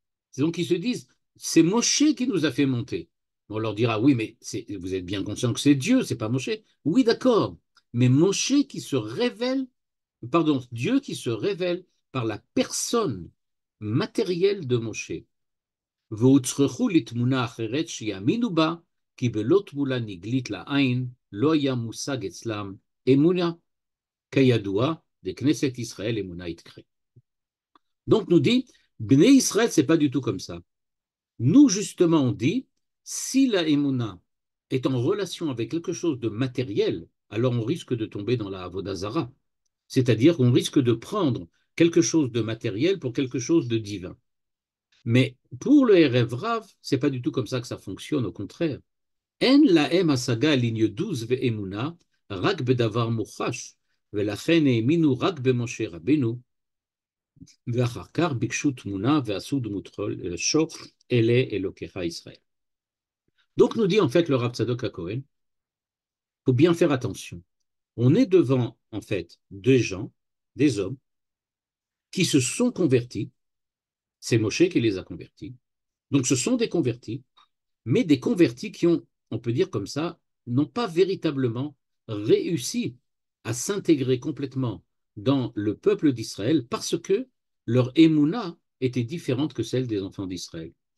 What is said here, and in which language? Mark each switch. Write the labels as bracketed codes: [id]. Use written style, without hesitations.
[fr] C'est donc ils se disent c'est Moshe qui nous a fait monter. On leur dira oui, mais vous êtes bien conscient que c'est Dieu, c'est pas Moshe. Oui, d'accord, mais Moshe qui se révèle pardon, Dieu qui se révèle par la personne matérielle de Moshe. [he] והוצרכו לתמונה אחרת שיאמינו בה, כי בלא תמונה נגלית לעין, לא היה מושג אצלם אמונה, כידוע, בכנסת ישראל אמונה יתקרה. [fr] Donc nous dit, Bnei Israël, c'est pas du tout comme ça. Nous, justement, on dit, si la Emouna est en relation avec quelque chose de matériel, alors on risque de tomber dans la Avodazara. C'est-à-dire qu'on risque de prendre quelque chose de matériel pour quelque chose de divin. Mais pour le Erev Rav, c'est pas du tout comme ça que ça fonctionne, au contraire. [he] En laem hasaga [fr] ligne 12 [he] ve'emuna, rak bedavar muchash, ולכן האמינו רק במשה רבנו, ואחר כך ביקשו תמונה ועשו דמות שור, אלה אלוקיך ישראל. [fr] Donc nous dit en fait le Rav Tzadok HaKohen, il faut bien faire attention. On est devant en fait des gens, des hommes, qui se sont convertis. C'est Moshe qui les a convertis. Donc ce sont des convertis, mais des convertis qui ont, on peut dire comme ça, n'ont pas véritablement réussi à s'intégrer complètement dans le peuple d'Israël parce que leur émouna était différente que celle des enfants d'Israël.